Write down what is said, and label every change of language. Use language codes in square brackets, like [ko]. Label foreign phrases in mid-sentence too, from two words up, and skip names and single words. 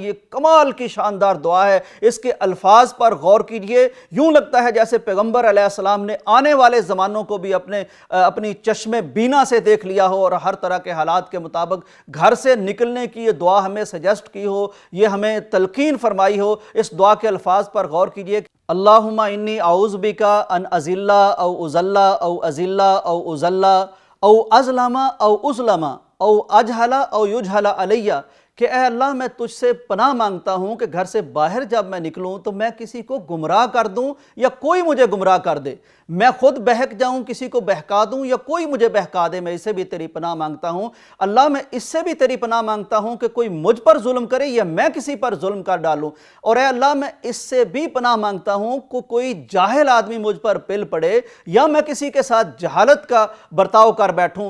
[ur] یہ کمال کی شاندار دعا ہے، اس کے الفاظ پر غور کیجئے، یوں لگتا ہے جیسے پیغمبر علیہ السلام نے آنے والے زمانوں کو بھی اپنی چشم بینا سے دیکھ لیا ہو، اور ہر طرح کے حالات کے مطابق گھر سے نکلنے کی یہ دعا ہمیں سجیسٹ کی ہو، یہ ہمیں تلقین فرمائی ہو۔ اس دعا کے الفاظ پر غور کیجئے، [ar] اللہم انی اعوذ بکا ان اذل او اذل او اذل او اذل او اظلم او اظلم او اجہل او یجہل علیہ، [ur] کہ اے اللہ میں تجھ سے پناہ مانگتا ہوں کہ گھر سے باہر جب میں نکلوں تو میں کسی کو گمراہ کر دوں یا کوئی مجھے گمراہ کر دے، میں خود بہک جاؤں، کسی کو بہکا دوں یا کوئی مجھے بہکا دے، میں اسے بھی تیری پناہ مانگتا ہوں۔ اللہ میں اس سے بھی تیری پناہ مانگتا ہوں کہ کوئی مجھ پر ظلم کرے یا میں کسی پر ظلم کر ڈالوں، اور اے اللہ میں اس سے بھی پناہ مانگتا ہوں کہ کوئی جاہل آدمی مجھ پر پل پڑے یا میں کسی کے ساتھ جہالت کا برتاؤ کر بیٹھوں۔